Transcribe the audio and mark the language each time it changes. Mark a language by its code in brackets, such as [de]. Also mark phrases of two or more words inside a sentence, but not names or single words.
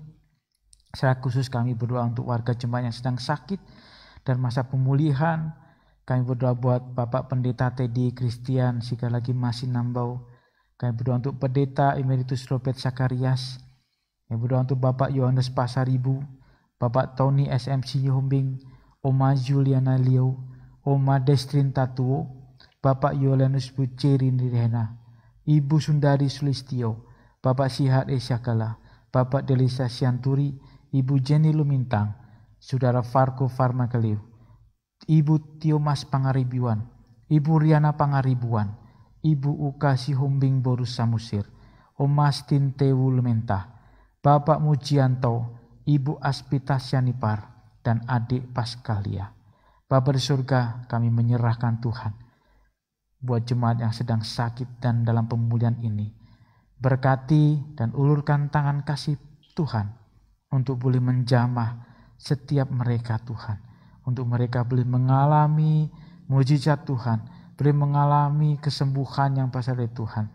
[id] Secara khusus kami berdoa untuk warga jemaat yang sedang sakit dan masa pemulihan. Kami berdoa buat Bapak Pendeta Teddy Christian jika lagi masih nambau. Kami berdoa untuk Pendeta Emeritus Robert Zakarias. Kami berdoa untuk Bapak Yohanes Pasaribu, Bapak Tony SMC Yombing, Oma Juliana Leo, Oma Destrin Tatuo, Bapak Yolanus Buceri Nirhena, Ibu Sundari Sulistio, Bapak Sihat Esyakala, Bapak Delisa Sianturi, Ibu Jenny Lumintang, Saudara Farko Farmakaliu, Ibu Tiomas Pangaribuan, Ibu Riana Pangaribuan, Ibu Uka Sihombing Borus Samusir, Om Mastin Tewu Lementah, Bapak Mujianto, Ibu Aspita Syanipar, dan adik Paskalia. Bapa di surga, kami menyerahkan Tuhan buat jemaat yang sedang sakit dan dalam pemulihan ini. Berkati dan ulurkan tangan kasih Tuhan untuk boleh menjamah setiap mereka Tuhan. Untuk mereka boleh mengalami mujizat Tuhan, boleh mengalami kesembuhan yang berasal dari Tuhan.